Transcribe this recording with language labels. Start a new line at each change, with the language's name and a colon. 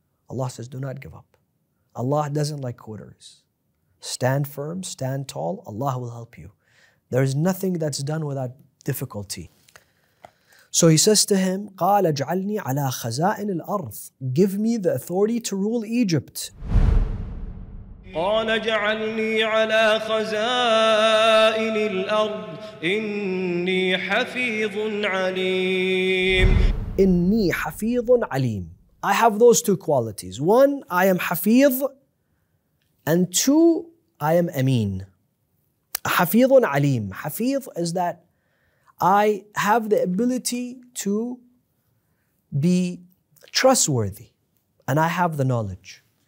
English: Allah says, do not give up. Allah doesn't like quitters. Stand firm, stand tall, Allah will help you. There is nothing that's done without difficulty. So he says to him,
Arabic: قَالَ اجْعَلْنِي عَلَى خَزَائِنِ الْأَرْضِ.
English: Give me the authority to rule Egypt.
Arabic: قال اجعلني على خزائن الأرض إني حفيظ عليم. إني حفيظ عليم.
English: I have those two qualities. One, I am hafiz, and two, I am ameen. Hafidun alim. Hafiz is that I have the ability to be trustworthy and I have the knowledge.